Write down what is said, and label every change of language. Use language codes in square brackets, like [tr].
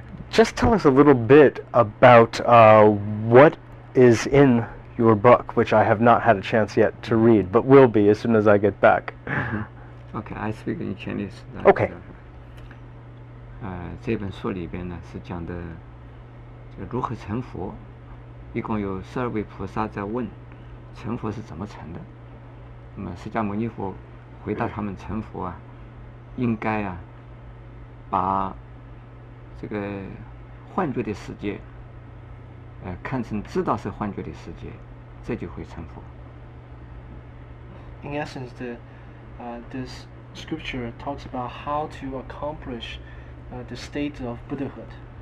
[en] Just tell us a little bit about what is in your book, which I have not had a chance yet to read, but will be as soon as I get back. Okay, I speak in Chinese. Okay. [zh] 这本书里边呢是讲的这个如何成佛，一共有12位菩萨在问成佛是怎么成的。那么释迦牟尼佛回答他们成佛啊，应该啊把这个幻觉的世界，看成知道是幻觉的世界，这就会成佛。 [en] In essence, this scripture talks about how to accomplish the state of Buddhahood.